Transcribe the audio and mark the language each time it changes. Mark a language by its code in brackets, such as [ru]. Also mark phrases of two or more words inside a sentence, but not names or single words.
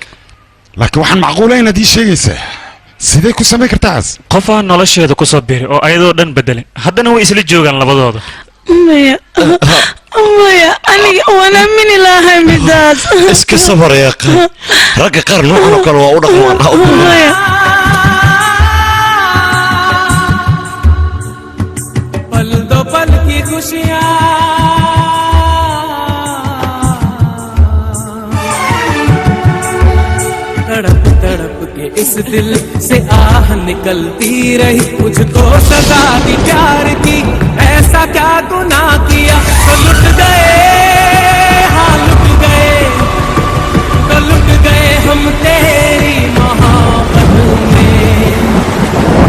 [so] laakiin waxaan macquulayn adii sheegaysaa sidee ku samayn kartaas qof aan nolosheeda ku soo biiray oo ayadoo dhan bedelay haddana way isla joogaan labadooda maya aniga wana min ilaahay midaas iska sabar ya ragga qaar noocan oo kale waa u dhaqmaan [hi] पल दो पल की खुशियाँ तड़प तड़प के इस दिल से आह निकलती रही मुझको सजा दी प्यार की ऐसा क्या गुनाह किया तो लुट गए हाँ लुट गए हम तेरी मोहब्बत में